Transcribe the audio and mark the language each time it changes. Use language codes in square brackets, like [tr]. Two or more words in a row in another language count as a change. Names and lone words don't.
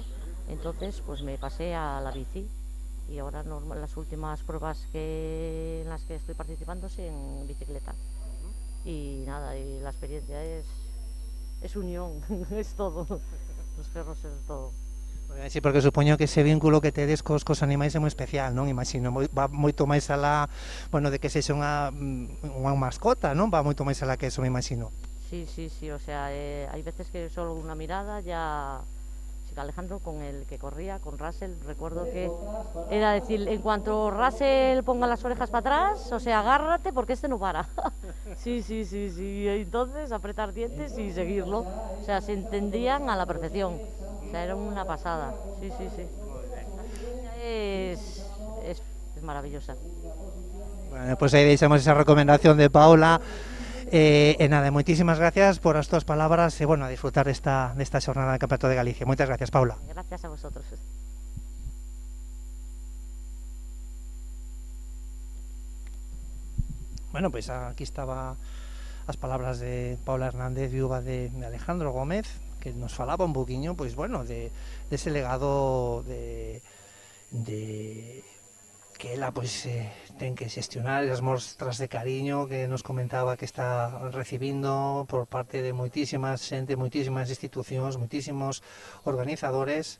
[es] Entonces, pues me pasé a la bici. Y ahora las últimas pruebas en las que estoy participando es en bicicleta. Y nada, y la experiencia es unión, es todo. Los perros es todo. Sí, [gl] porque supoño que ese vínculo que tedes cos animais é moi especial, non? Imagino, va moito máis alá, bueno, de que sexa unha mascota, non? Va moito máis alá que eso, me imagino. [es] Sí, o sea, hay veces que solo una mirada ya... Alejandro, con el que corría, con Russell, recuerdo que era decir, en cuanto Russell ponga las orejas para atrás, o sea, agárrate porque este no para. Sí, entonces apretar dientes y seguirlo. O sea, se entendían a la perfección. O sea, era una pasada. Sí. Es maravillosa. [gl] Bueno, pues aí deixamos esa recomendación de Paula. Nada, moitísimas gracias por as túas palabras e, bueno, a disfrutar desta xornada de Campeonato de Galicia. Moitas gracias, Paula. [es] Gracias a vosotros. [gl] Bueno, pues aquí estaba as palabras de Paula Hernández, viúva de Alejandro Gómez, que nos falaba un poquinho, pois, bueno, de ese legado de que ela pois ten que xestionar as mostras de cariño que nos comentaba que está recibindo por parte de moitísimas xente, moitísimas institucións, moitísimos organizadores.